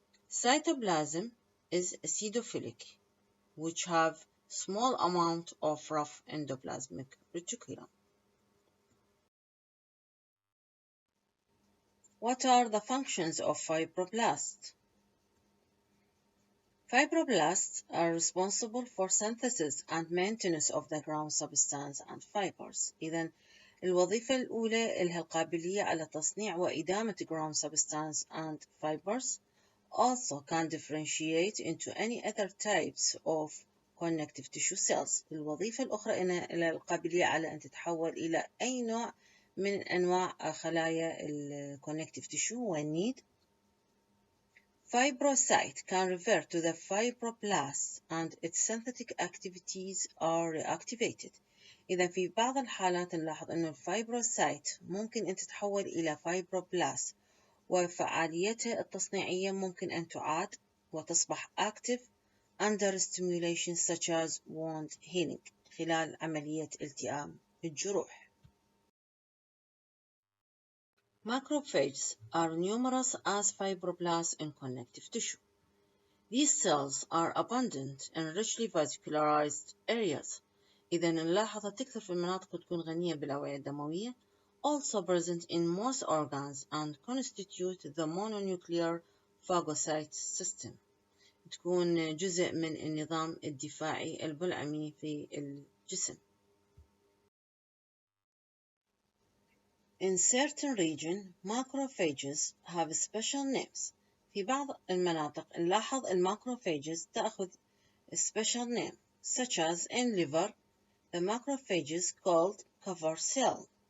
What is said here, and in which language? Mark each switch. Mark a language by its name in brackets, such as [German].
[English] Cytoplasm is acidophilic, which have small amount of rough endoplasmic reticulum. What are the functions of fibroblasts? Fibroblasts are responsible for synthesis and maintenance of the ground substance and fibers. [Arabic] إذن الوظيفة الأولى لها القابلية على تصنيع وإدامة [English] ground substance and fibers. Also can differentiate into any other types of connective tissue cells. [Arabic] الوظيفة الأخرى إنها القابلية على أن تتحول إلى أي نوع من أنواع خلايا connective tissue [English] when need. Fibrocyte can revert to the fibroblast and its synthetic activities are reactivated. [Arabic] إذا في بعض الحالات نلاحظ أن الفايبروسايت ممكن أن تتحول إلى فايبروبلاست وفعاليتها التصنيعية ممكن أن تعاد وتصبح [English] active under stimulation such as wound healing [Arabic] خلال عملية التئام الجروح. [English] Macrophages are numerous as fibroblasts in connective tissue. These cells are abundant in richly vascularized areas. [Arabic] إذا نلاحظ تكثر في المناطق تكون غنية بالأوعية الدموية. [English] Also present in most organs and constitute the mononuclear phagocyte system. [Arabic] تكون جزء من النظام الدفاعي البلعمي في الجسم. [English] In certain regions, macrophages have special names. [Arabic] في بعض المناطق نلاحظ الماكروفاجز تأخذ [English] special name, such as in liver, the macrophages called cover cell.